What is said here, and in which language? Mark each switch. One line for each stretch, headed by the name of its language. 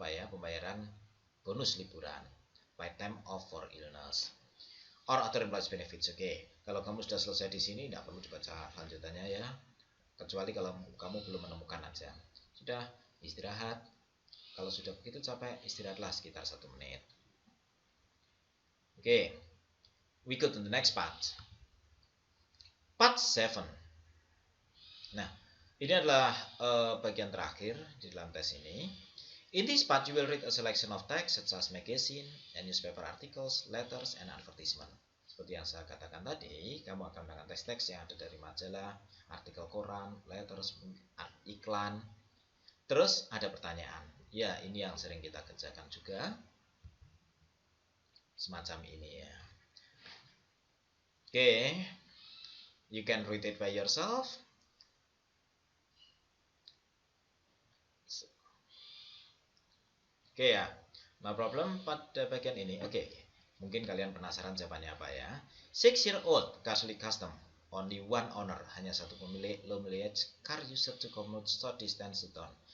Indonesian: Pembayaran bonus liburan,
English: paid time off for illness, or other employees benefits.
Indonesian: Oke, kalau kamu sudah selesai di sini, tidak perlu dibaca lanjutannya ya, kecuali kalau kamu belum menemukan aja. Sudah istirahat. Kalau sudah begitu capek, istirahatlah sekitar 1 menit.
English: Oke, we go to the next part. Part 7.
Indonesian: Nah, ini adalah bagian terakhir di dalam tes ini.
English: In this part, you will read a selection of text such as magazine and newspaper articles, letters, and advertisement.
Indonesian: Seperti yang saya katakan tadi, kamu akan menggunakan teks-teks yang ada dari majalah, artikel koran, letters, iklan. Terus ada pertanyaan. Ya, ini yang sering kita kerjakan juga. Semacam ini ya. Oke.
English: You can read it by yourself.
Indonesian: Oke ya,
English: no problem
Indonesian: pada bagian ini. Oke, mungkin kalian penasaran jawabannya apa ya.
English: 6-year-old Castle Custom, only one owner,
Indonesian: hanya satu pemilik,
English: low mileage car used to commute short distance to town.